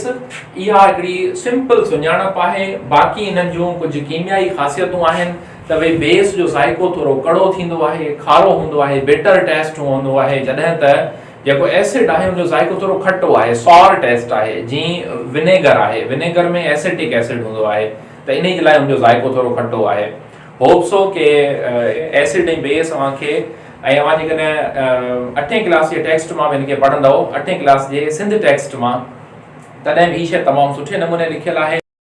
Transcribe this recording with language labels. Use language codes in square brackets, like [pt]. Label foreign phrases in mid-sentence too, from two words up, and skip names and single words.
[sd] इहा हिकिड़ी सिंपल सुञाणप आहे। बाक़ी इन्हनि जूं कुझु कीमियाई ख़ासियतूं आहिनि त भई बेस जो ज़ाइको थोरो कड़ो थींदो आहे, खारो हूंदो आहे, [en] bitter taste [sd] हूंदो आहे, जॾहिं त जेको एसिड आहे उनजो ज़ाइको थोरो खटो आहे, [en] sour taste [sd] आहे। जीअं विनेगर आहे, विनेगर में [en] acetic acid [sd] हूंदो आहे, त इन जे लाइ उनजो ज़ाइको थोरो खटो आहे। [en] hope so [sd] के एसिड ऐं बेस अवांखे, ऐं अवां जेकॾहिं 8वीं क्लास जे टेक्स्ट मां हिनखे पढ़ंदव, 8वीं क्लास जे सिंध टेक्स्ट मां, तॾहिं बि ही शइ तमामु सुठे नमूने लिखियल आहे।